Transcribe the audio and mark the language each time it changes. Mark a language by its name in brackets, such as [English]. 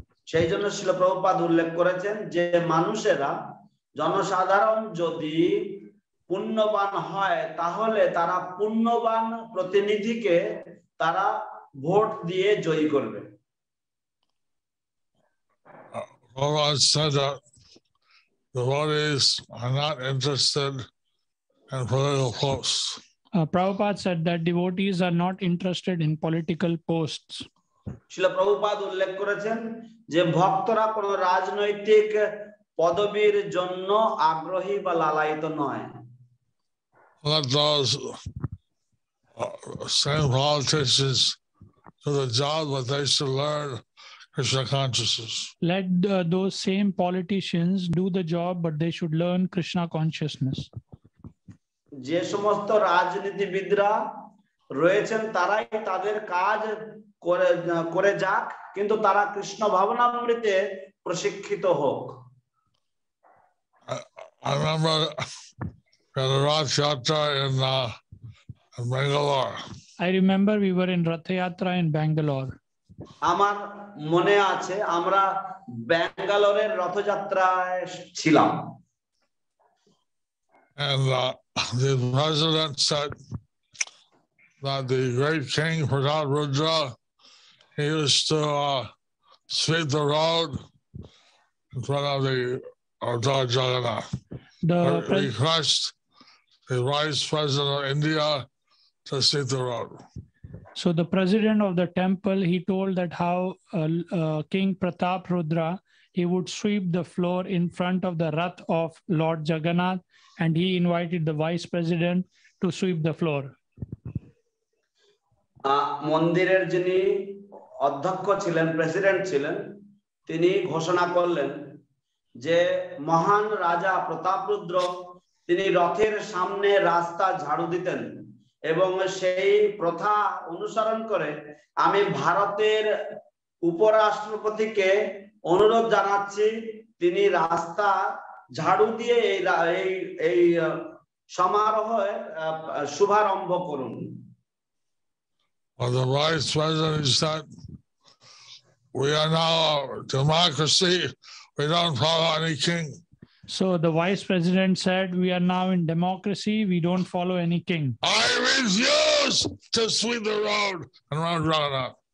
[Bangla] সেই জন্য শ্রীল প্রভুপাদ উল্লেখ করেছেন যে মানুষেরা জনসাধারণ যদি পুণ্যবান হয় তাহলে তারা পুণ্যবান প্রতিনিধিকে তারা ভোট দিয়ে জয়ী করবে। [English] Prabhupada said that devotees are not interested in political posts. Prabhupada said that devotees are not interested in political posts. [Bangla] Srila Prabhupada উল্লেখ করেছেন যে ভক্তরা কোনো রাজনৈতিক পদবীর জন্য আগ্রহী বা লালায়িত নয়। [English] Let those same politicians do the job, but they should learn Krishna consciousness. Let those same politicians do the job, but they should learn Krishna consciousness. [Bangla] যে সমস্ত রাজনীতিবিদরা রয়েছেন তারাই তাদের কাজ করে যাক, কিন্তু তারা কৃষ্ণ ভাবনামৃতে প্রশিক্ষিত হোক। [English] I remember at a Rath Yatra in Bangalore. I remember we were in Rath Yatra in Bangalore. [Bangla] আমার মনে আছে আমরা ব্যাঙ্গালোরের রথযাত্রায় ছিলাম। [English] And the president said that the great king Pratap, he used to sweep the road in front of the Lord Jagannath. Request the Vice President of India to sweep the road. So the president of the temple, he told that how King Pratap Rudra, he would sweep the floor in front of the Rath of Lord Jagannath, and he invited the vice president to sweep the floor. [Bangla] মন্দিরের যিনি অধ্যক্ষ ছিলেন, president ছিলেন, তিনি ঘোষণা করলেন যে মহান রাজা প্রতাপরুদ্র তিনি রথের সামনে রাস্তা ঝাড়ু দিতেন এবং সেই প্রথা অনুসরণ করে আমি ভারতের উপরাষ্ট্রপতিকে অনুরোধ জানাচ্ছি তিনি রাস্তা ঝাড়ু দিয়ে এই সমারোহের শুভারম্ভ করুন। [English] The vice president said, we are now a democracy, we don't follow any king. So the vice president said, we are now in democracy, we don't follow any king. I refuse to sweep the road and run Jagannath.